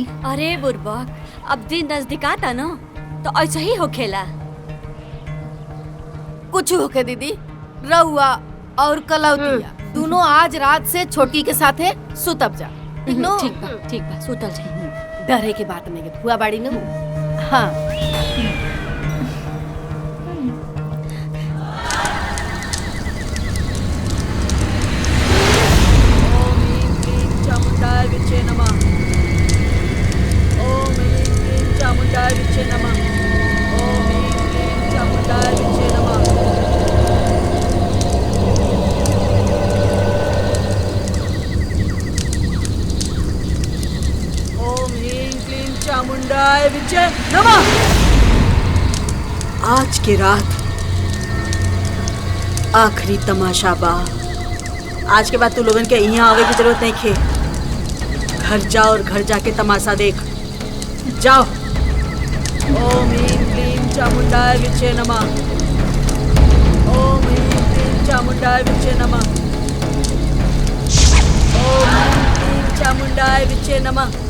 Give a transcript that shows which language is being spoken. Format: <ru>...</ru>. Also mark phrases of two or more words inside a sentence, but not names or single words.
<bho>अरे बुर्बक, अब दिन नजदीक आता ना तो ऐसा ही हो खेला। कुछ होके दीदी, रउआ और कलौतिया दोनों आज रात से छोटी के साथे सुतब जा। ठीक बा, सुतल जाए। डरे के बात नहीं के फुआ बाड़ी न। हाँ</bho> <sa>चामुंडाय विचे नमः। ओम ह्रीं क्लीं चामुंडाय विचे नमः। ओम ह्रीं क्लीं चामुंडाय विचे नमः। ओम ह्रीं क्लीं चामुंडाय विचे नमः।</sa> <bho>आज की रात आखिरी तमाशा बा। आज के बाद तू लोगन के यहाँ आवे की जरूरत नहीं खे। घर जाओ और घर जाके तमाशा देख। जाओ।</bho> <sa>ओम ह्रीं क्लीं चामुंडाय विचे नमः। ओम ह्रीं क्लीं चामुंडाय विचे नमः। ओम ह्रीं क्लीं चामुंडाय विचे नमः।</sa>